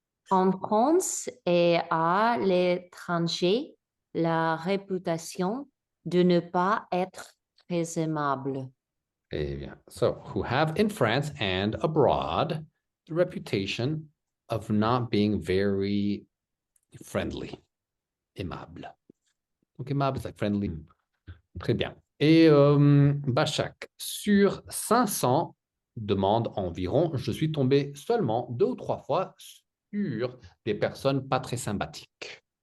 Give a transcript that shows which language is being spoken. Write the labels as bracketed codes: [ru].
[fr] En France et à l'étranger, la réputation de ne pas être très aimable. Eh bien, [en] so who have in France and abroad the reputation of not being very friendly, aimable. [fr] Donc aimable, c'est like friendly. Très bien. Et Bachak, sur 500 demandes environ, je suis tombé seulement 2 ou 3 fois sur des personnes pas très sympathiques.